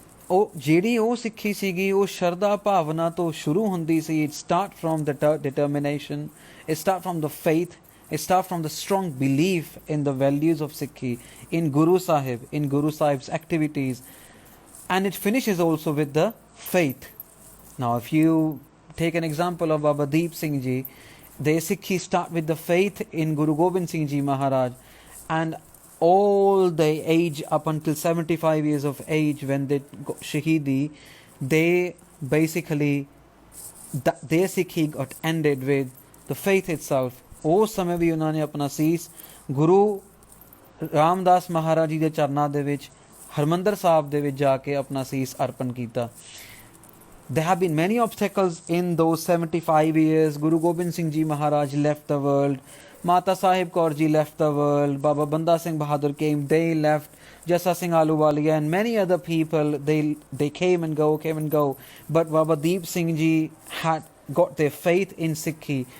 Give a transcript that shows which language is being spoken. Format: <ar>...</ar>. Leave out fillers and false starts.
<pa>ਉਹ ਜਿਹੜੀ ਉਹ ਸਿੱਖੀ ਸੀਗੀ ਉਹ ਸ਼ਰਧਾ ਭਾਵਨਾ ਤੋਂ ਸ਼ੁਰੂ ਹੁੰਦੀ ਸੀ।</pa> <en>It start from the determination, it start from the faith, it start from the strong belief in the values of Sikhi, in Guru Sahib, in Guru Sahib's activities, and it finishes also with the faith. Now if you take an example of Baba Deep Singh Ji, their Sikhi start with the faith in Guru Gobind Singh Ji Maharaj, and all the age up until 75 years of age when they got Shahidi, they basically their Sikhi got ended with the faith itself.</en> <pa>ਉਸ ਸਮੇਂ ਵੀ ਉਹਨਾਂ ਨੇ ਆਪਣਾ ਸੀਸ ਗੁਰੂ ਰਾਮਦਾਸ ਮਹਾਰਾਜ ਜੀ ਦੇ ਚਰਨਾਂ ਦੇ ਵਿੱਚ ਹਰਮੰਦਰ ਸਾਹਿਬ ਦੇ ਵਿੱਚ ਜਾ ਕੇ ਆਪਣਾ ਸੀਸ ਅਰਪਣ ਕੀਤਾ।</pa> <en>There have been many obstacles in those 75 years. Guru Gobind Singh Ji Maharaj left the world, Mata Sahib Kaur Ji left the world, Baba Banda Singh Bahadur came, they left, Jassa Singh Ahluwalia and many other people, they came and go, but Baba Deep Singh Ji had got their faith in Sikhi.</en>